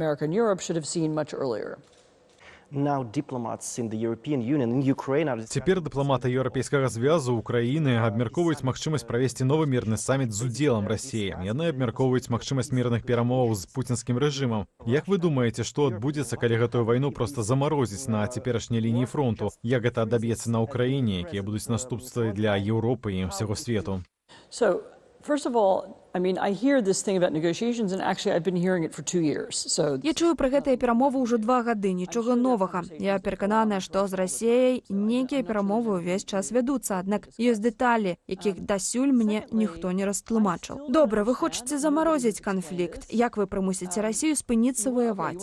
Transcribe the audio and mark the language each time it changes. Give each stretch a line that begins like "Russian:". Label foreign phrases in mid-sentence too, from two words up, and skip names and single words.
Belarusian: Цяпер дыпламаты Еўрапейскага звязу Украіны абмяркоўваюць магчымасць правесці новы мірны саміт з удзелам Расіі. Яны абмяркоўваюць магчымасць мірных перамоваў з пуцінскім рэжымам. Як вы думаеце, што адбудзецца, калі гэтую вайну проста замарозіць на цяперашняй лініі фронту? Як гэта адаб'ецца на Ўкраіне, якія будуць наступствы для Еўропы і ўсяго свету?
English: First of all, I hear this thing about negotiations, and actually I've been hearing it for 2 years.
Belarusian: Я чую пра гэтыя перамовы ўжо 2 гады, нічога новага. Я перакананая, што з Расіяй нейкія перамовы ўвесь час вядуцца, аднак ёсць дэталі, якіх дасюль мне ніхто не растлумачыў. Добра, вы хочаце замарозіць канфлікт. Як вы прымусіце Расію спыніцца ваяваць?